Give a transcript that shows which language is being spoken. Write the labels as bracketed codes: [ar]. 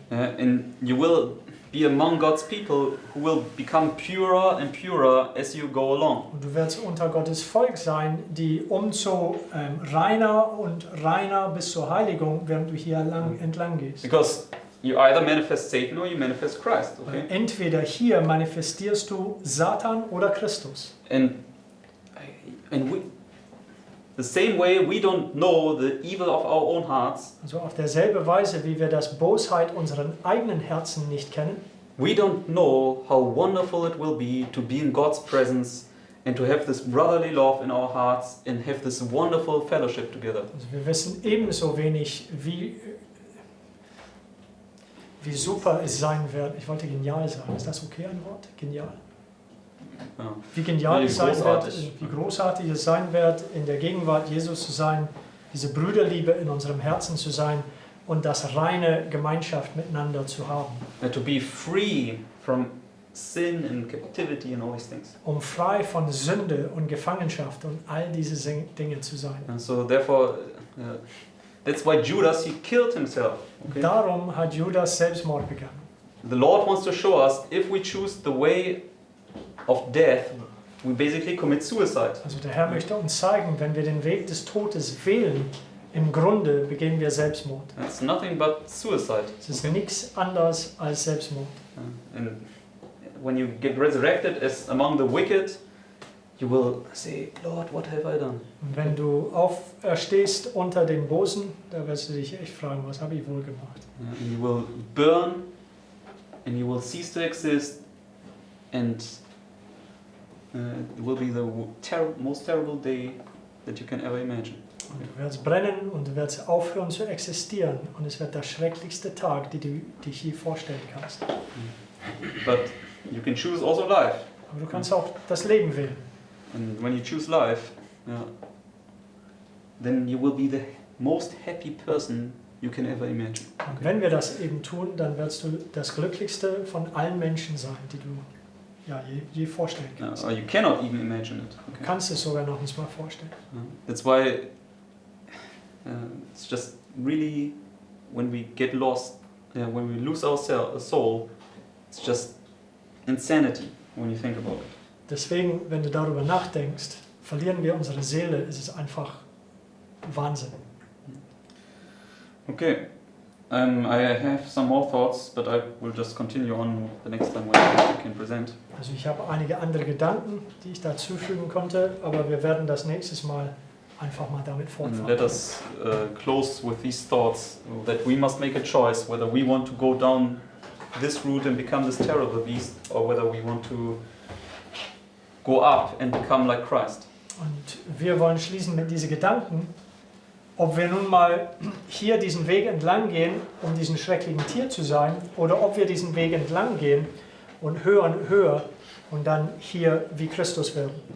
[en] And you will be among God's people who will become purer and purer as you go along. [de] Und du wirst unter Gottes Volk sein, die umso reiner und reiner bis zur Heiligung, während du hier entlang gehst. [en] Because you either manifest Satan or you manifest Christ. Okay? [de] Entweder hier manifestierst du Satan oder Christus. [en] And we, the same way we don't know the evil of our own hearts, [de] Also auf derselbe Weise, wie wir das Bosheit unseren eigenen Herzen nicht kennen, [en] we don't know how wonderful it will be to be in God's presence and to have this brotherly love in our hearts and have this wonderful fellowship together. [de] also wir wissen ebenso wenig, wie super es sein wird. Ich wollte genial sagen. Ist das okay, ein Wort? Genial? Ja. Wie genial Wie es sein wird, großartig. wie großartig es sein wird, in der Gegenwart Jesus zu sein, diese Brüderliebe in unserem Herzen zu sein und das reine Gemeinschaft miteinander zu haben. [en] And to be free from sin and captivity and all these things. [de] Um frei von Sünde und Gefangenschaft und all diese Dinge zu sein. [en] And so therefore, that's why Judas, he killed himself. Okay? [de] Darum hat Judas Selbstmord begangen. [en] The Lord wants to show us if we choose the way of death, we basically commit suicide. [de] Also der Herr möchte uns zeigen, wenn wir den Weg des Todes wählen, im Grunde begehen wir Selbstmord. [en] It's nothing but suicide. [de] Es ist nichts anderes als Selbstmord. [en] And when you get resurrected as among the wicked, you will say, Lord, what have I done? [de] Und wenn du auferstehst unter den Bosen, da wirst du dich echt fragen, was habe ich wohl gemacht? [en] And you will burn and you will cease to exist and it will be the most terrible day that you can ever imagine. [de] Und du wirst brennen und du wirst aufhören zu existieren und es wird der schrecklichste Tag, den du dich je vorstellen kannst. [en] But you can choose also life. [de] Aber du kannst auch das Leben wählen. [en] And when you choose life, then you will be the most happy person you can ever imagine. [de] Und wenn wir das eben tun, dann wirst du das glücklichste von allen Menschen sein, die du je vorstellen kannst. [en] Or you cannot even imagine it. [de] Du [en] Okay? [de] kannst es sogar noch nicht mal vorstellen. [en] That's why it's just really when we get lost, when we lose our soul, it's just insanity when you think about it. [de] Deswegen, wenn du darüber nachdenkst, verlieren wir unsere Seele, es ist einfach Wahnsinn. [en] Okay, I have some more thoughts, but I will just continue on the next time when I can present. [de] Also ich habe einige andere Gedanken, die ich dazufügen konnte, aber wir werden das nächstes Mal einfach mal damit [en] And let [de] fortfahren. [en] us close with these thoughts that we must make a choice whether we want to go down this route and become this terrible beast or whether we want to go up and become like Christ. [de] Und wir wollen schließen mit diesen Gedanken, ob wir nun mal hier diesen Weg entlang gehen, um diesen schrecklichen Tier zu sein, oder ob wir diesen Weg entlang gehen und höher und dann hier wie Christus werden.